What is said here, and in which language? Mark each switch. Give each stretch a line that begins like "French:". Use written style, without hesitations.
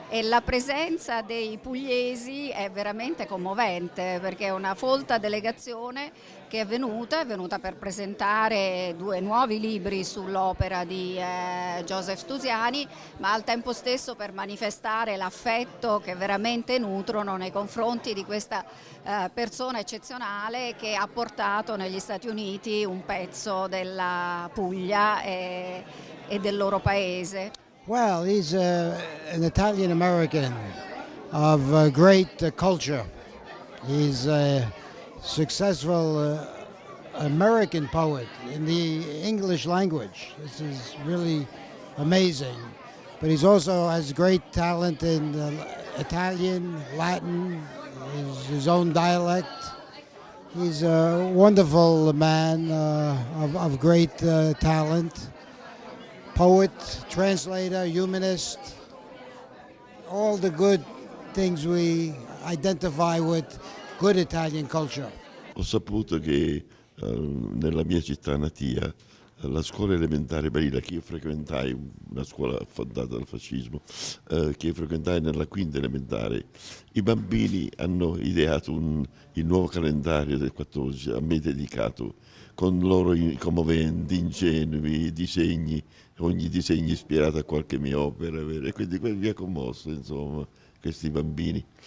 Italian: E la presenza dei pugliesi è veramente commovente, perché è una folta delegazione che è venuta per presentare 2 nuovi libri sull'opera di Joseph Tusiani, ma al tempo stesso per manifestare l'affetto che veramente nutrono nei confronti di questa persona eccezionale che ha portato negli Stati Uniti un pezzo della Puglia e del loro paese.
English: Well, he's an Italian American of great culture. He's a successful American poet in the English language. This is really amazing. But he also has great talent in Italian, Latin, his own dialect. He's a wonderful man of great talent. Poet, translator, humanist, all the good things we identify with good Italian culture.
Italian: Ho saputo che nella mia città natia, la scuola elementare Barilla, che io frequentai, una scuola fondata dal fascismo, che frequentai nella quinta elementare, i bambini hanno ideato il nuovo calendario del 14 a me dedicato, con loro commoventi, ingenui disegni, ogni disegno ispirato a qualche mia opera, e quindi mi ha commosso, insomma, questi bambini.